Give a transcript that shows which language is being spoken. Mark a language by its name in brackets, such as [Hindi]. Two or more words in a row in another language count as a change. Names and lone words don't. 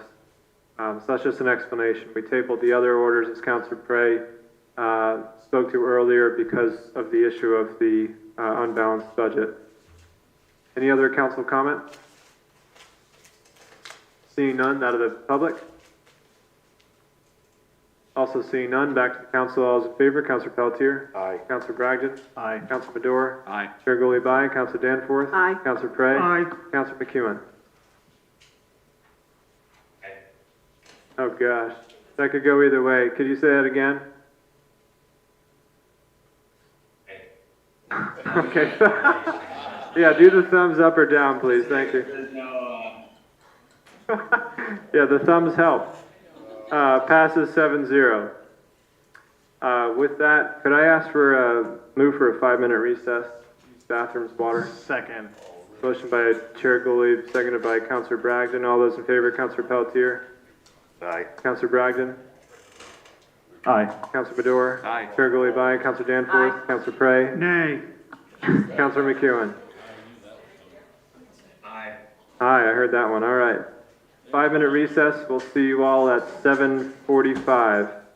[English] So that's just an explanation. We tabled the other orders, as Councilor Prey spoke to earlier, because of the issue of the unbalanced budget. Any other council comment? Seeing none, out of the public? Also seeing none, back to the council. All those in favor, Councilor Pelletier? Aye. Councilor Bragdon? Aye. Councilor Madore? Aye. Chair Gully, aye. Councilor Danforth? Aye. Councilor Prey? Aye. Councilor McEwen? Aye. Oh, gosh. That could go either way. Could you say that again? Okay. Yeah, do the thumbs up or down, please. Thank you. There's no, Yeah, the thumbs help. Passes 7-0. With that, could I ask for a move for a 5-minute recess? Use bathrooms, water. Second. Motion by Chair Gottlieb, seconded by Councilor Bragdon. All those in favor, Councilor Pelletier? Aye. Councilor Bragdon? Aye. Councilor Madore? Aye. Chair Gottlieb, aye. Councilor Danforth? Aye. Councilor Prey? Nay. Councilor McEwen? aye. Aye, I heard that one. All right. 5-minute recess. We'll see you all at 7:45.